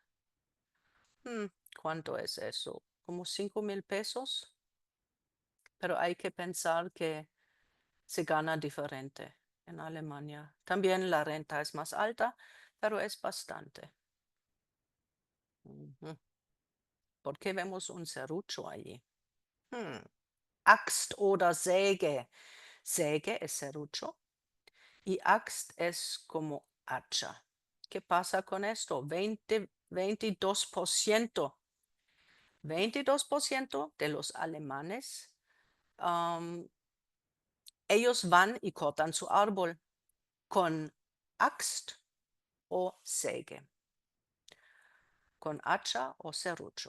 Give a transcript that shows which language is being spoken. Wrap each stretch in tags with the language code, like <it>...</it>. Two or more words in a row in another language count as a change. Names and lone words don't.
<es>¿Cuánto es eso? ¿Como 5,000 pesos? Pero hay que pensar que se gana diferente en Alemania. También la renta es más alta, pero es bastante. Ujú. ¿Por qué vemos un serrucho allí?</es> <de>Axt oder Säge.</de> <es>Säge es serrucho y axt es como hacha. ¿Qué pasa con esto? 22%. 22% de los alemanes, ellos van y cortan su árbol con axt o säge, con hacha o serrucho.</es>